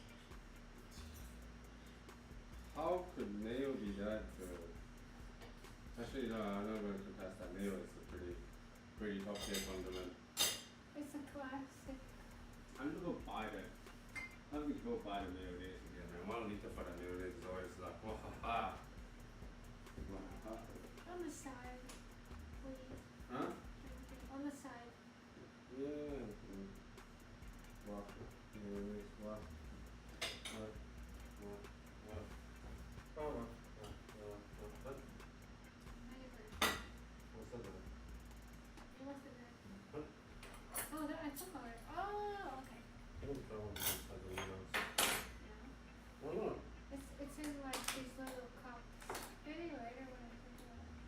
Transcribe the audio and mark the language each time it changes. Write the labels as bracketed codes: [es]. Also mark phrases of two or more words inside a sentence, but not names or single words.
[en] How could mayo be that good? Actually, no, I'm not going to contest that. Mayo is a pretty top tier condiment. It's a classic. I'm gonna go buy that. I'm gonna go buy the mayonnaise again, man. 1 liter for the mayonnaise is always like, wah ha ha. Wah ha ha. On the side, please. Huh? On the side. Yeah. Wah. Mayonnaise, wah. Wah. Wah. Wah. Oh, wah. What? Neighbor. What's that? It was the good. Huh? Oh, I took all it. Oh, okay. I don't know what this is, I don't know. Yeah. Why not? It's in like these little cups. Maybe later when I think about it.